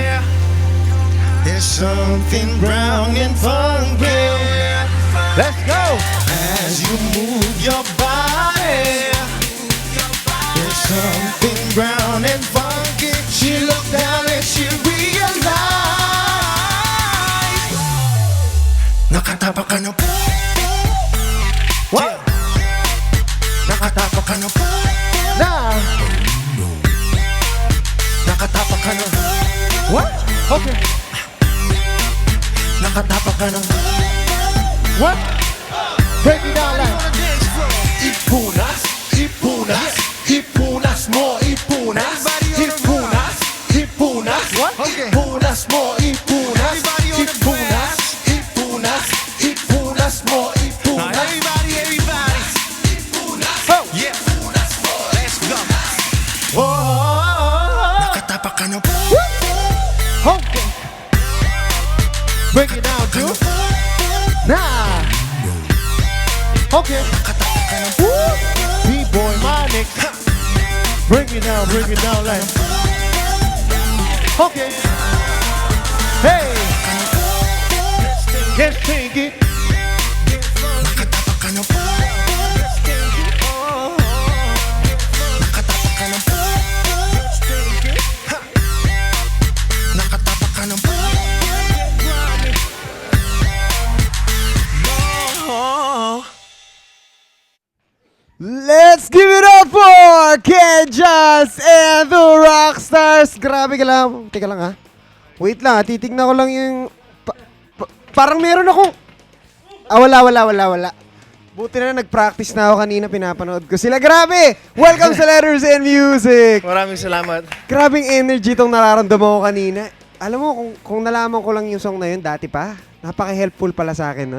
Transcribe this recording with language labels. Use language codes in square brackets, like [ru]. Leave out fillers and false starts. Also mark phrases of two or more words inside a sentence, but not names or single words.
[en] There's something brown and funky. Let's go. As you move your body, there's something brown and funky. She looked down and she realized [tl] nakatapak ka na. [en] What? [tl] Nakatapak ka na. [en] Nah. [tl] Nakatapak ka na. [en] What? Okay. [tl] Nakatapak ka na. [en] What? Break it down like. [tl] Ipunas, ipunas, ipunas mo, ipunas, ipunas, ipunas, [en] Okay. [tl] ipunas mo, ipunas, ipunas, ipunas, ipunas mo, ipunas. [en] Everybody. [tl] Ipunas, [en] Oh. yeah, [tl] ipunas mo, [en] let's go. [tl] Nakatapak ka na. [en] Okay. Break it down, dude. Nah. Okay. [tl] Nakatapak ka na. [en] B-boy Monix. Bring it down like. Okay. Hey. Let's take it. [tl] Nakatapak ka na. Nakatapak ka na. Nakatapak ka na. [en] Let's give it up for Kenjas and the Rockstars. [tl] Grabe ka lang. Teka lang ha. Wait lang ha. Titignan ko lang yung... parang meron akong... wala. Buti na nag-practice na ako kanina. Pinapanood ko sila. Grabe! Welcome sa Letters and Music. Maraming salamat. Grabing energy tong nararamdaman ko kanina. Alam mo, kung nalaman ko lang yung song na yun dati pa, napaka-helpful pala sa akin nun.